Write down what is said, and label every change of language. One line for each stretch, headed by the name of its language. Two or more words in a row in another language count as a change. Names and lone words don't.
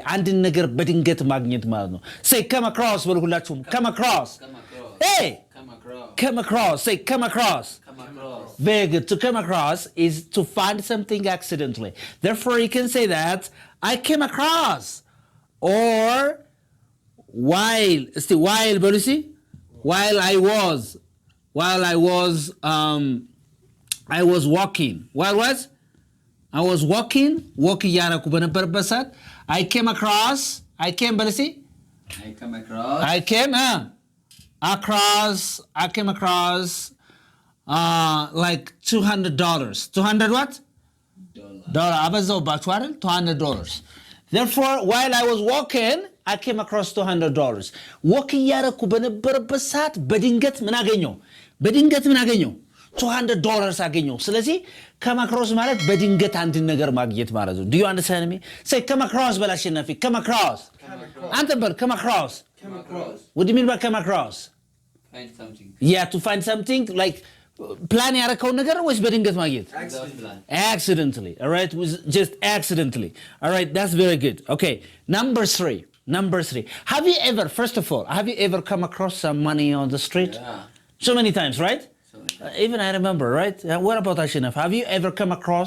Amharic: አንድ ነገር በድንገት ማግኘት ማለት ነው.
English: Say come across
Amharic: በሉ ሁላችሁም.
English: Come across. Hey! Come across. Say come across. Very good. To come across is to find something accidentally. Therefore, you can say that I came across. Or while በሉሲ while I was walking. What was? I was walking
Amharic: እያደረኩ በነበረበት ሰዓት
English: I came across like $200. 200 what? Dollar.
Amharic: አበዛውባችሁ አይደል? $200.
English: Therefore, while I was walking, I came across $200. walk
Amharic: እያደረኩ በነበረበት ሰዓት በድንገት ምን አገኘው? $200 አገኘው። ስለዚህ
English: come across
Amharic: ማለት በድንገት አንድ ነገር ማግኘት ማለት ነው.
English: Do you understand me? Say come across በላሸናፊ come across.
Amharic: አንተ በል
English: come across. What do you mean by come across? Find something. Yeah, to find something like plan
Amharic: ያረከው ነገር ወይስ በድንገት ማግኘት?
English: Accidentally. All right, was just accidentally. All right, that's very good. Okay, number 3. Have you ever, first of all, come across some money on the street? So many times, right? So many. Even I remember, right? What about Ashinaf? Have you ever come across